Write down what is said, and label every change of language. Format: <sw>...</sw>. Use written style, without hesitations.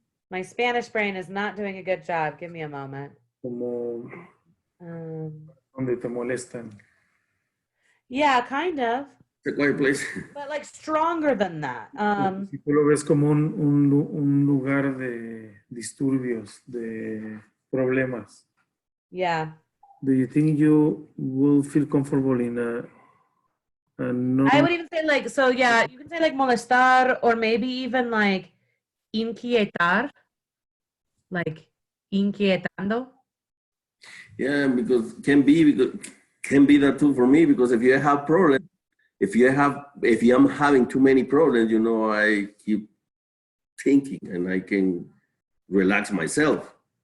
<en>My Spanish brain is not doing a good job. Give me a moment.</en> <es>Como donde te molestan.</es> <en>Yeah, kind of. It's a quiet place. But like stronger than that.</en> <es>Si tú lo ves como un lugar de disturbios, de problemas.</es> <en>Yeah. Do you think you will feel comfortable in a non? I would even say like, so yeah, you can say like molestar or maybe even like inquietar, like inquietando. Yeah, because can be that too for me because if you have problems, if I'm having too many problems, I keep thinking and I can relax myself.</en>